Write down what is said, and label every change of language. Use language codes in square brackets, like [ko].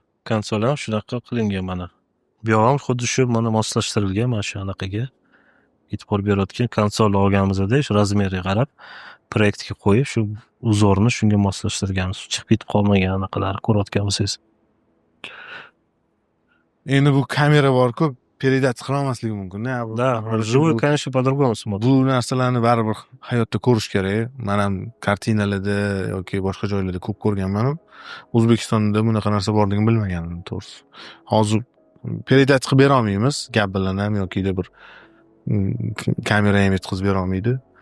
[uz] Konsol ham shunaqa qilingan mana. Bu yoq ham xuddi shu mana moslashtirilgan mana shu anaqaga. E'tibor berayotgan konsol olganimizda shu razmeriga qarab proyektga qo'yib shu uzorni shunga moslashtirganmiz. Chiqib ketib qolmagan anaqalar ko'rayotgan bo'lsangiz. Endi bu kamera bor-ku, передать qila olmasligi mumkin. [ru] Да, живой, конечно, по-другому смотрит. [uz] Bu narsalarni baribir hayotda ko'rish kerak. Men ham kartinalarda yoki boshqa joylarda ko'p ko'rganman. O'zbekistonda bunaqa narsa borligini bilmagandim, to'g'risi. Hozir передать qilib bera olmaymiz, gap bilan ham yoki bir kamera ham yetkazib bera olmaydi.